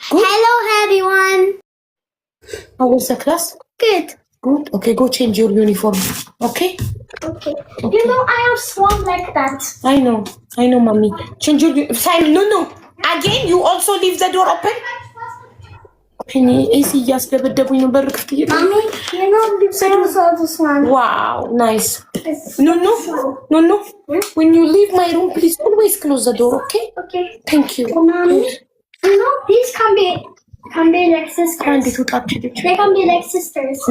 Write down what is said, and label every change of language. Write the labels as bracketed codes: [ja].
[en] Hello, everyone. How was the class? Good. Good. Okay, go change your uniform. Okay? Okay. You know, I have swung like that. I know, mommy. Change your Simon, no. Again, you also leave the door open? [am] Penny, AC እያስደበደቡኝ ነው በር ክፍት እየተው [en] Mommy, you know, I also have this one. Wow, nice. No. When you leave my room, please always close the door, okay? Okay. Thank you. Mommy, you know, these can be like sisters. They can be like sisters.